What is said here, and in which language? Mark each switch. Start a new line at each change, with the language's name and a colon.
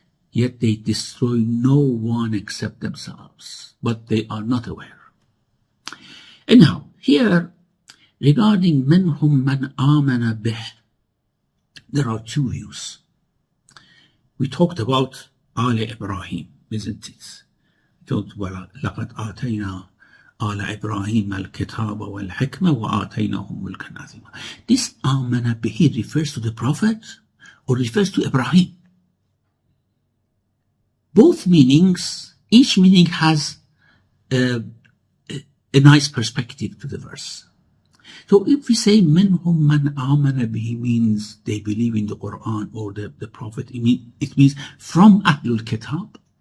English: Yet they destroy no one except themselves, but they are not aware. Anyhow, here, regarding
Arabic: مِنْهُمْ مَنْ آمَنَ بِهِ,
English: there are two views. We talked about آل Ibrahim, isn't it? We talked about
Arabic: لَقَدْ آتَيْنَا آل إبراهيم الكتاب والحكمة وآتيناهم ملكا عظيما.
English: This
Arabic: آمن به
English: refers to the Prophet or refers to Ibrahim. Both meanings, each meaning has a nice perspective to the verse. So if we say
Arabic: منهم من آمن به
English: means they believe in the Quran or the Prophet, it means from Ahlul Kitab.